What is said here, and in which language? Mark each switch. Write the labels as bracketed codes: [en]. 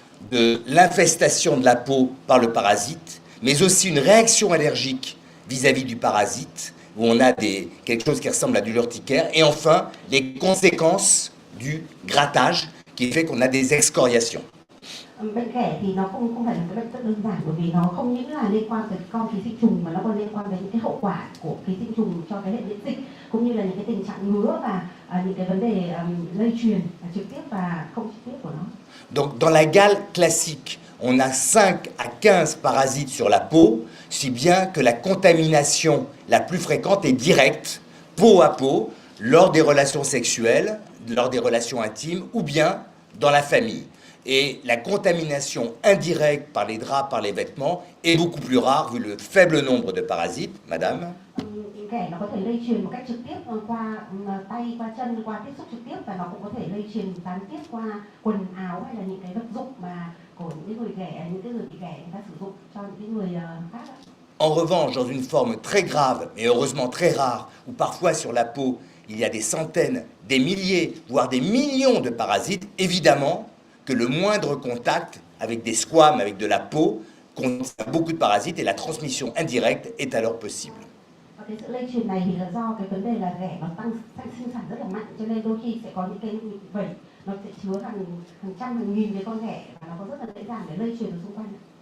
[fr] de l'infestation de la peau par le parasite, mais aussi une réaction allergique vis-à-vis du parasite où on a quelque chose qui ressemble à de l'urticaire, et enfin les conséquences du grattage qui fait qu'on a des excoriations. [vi] Bệnh ghẻ thì nó không phải là cái bệnh rất đơn giản, bởi vì nó không những là liên quan tới con ký sinh trùng mà nó còn liên quan đến những cái hậu quả của ký sinh trùng cho cái hệ miễn dịch, cũng như là những cái tình trạng ngứa và những cái vấn đề lây truyền trực tiếp và không trực tiếp của nó. [fr] Donc dans la gale classique, on a 5 à 15 parasites sur la peau, si bien que la contamination la plus fréquente est directe, peau à peau, lors des relations sexuelles, lors des relations intimes ou bien dans la famille. et la contamination indirecte par les draps, par les vêtements est beaucoup plus rare vu le faible nombre de parasites. Madame? [vi] Ghẻ nó có thể lây truyền một cách trực tiếp qua tay, qua chân, qua tiếp xúc trực tiếp, và nó cũng có thể lây truyền gián tiếp qua quần áo hay là những cái vật dụng mà của những cái người ghẻ, những cái người bị ghẻ người ta sử dụng cho những cái người khác. [fr] En revanche, dans une forme très grave, mais heureusement très rare, où parfois sur la peau, il y a des centaines, des milliers, voire des millions de parasites, évidemment que le moindre contact avec des squames, avec de la peau, contient beaucoup de parasites et la transmission indirecte est alors possible. [vi] Cái sự lây truyền này thì là do cái vấn đề là ghẻ nó tăng sinh sản rất là mạnh, cho nên đôi khi sẽ có những cái vẩy nó sẽ chứa hàng trăm hàng nghìn cái con ghẻ và nó có rất là dễ dàng để lây truyền ở xung quanh.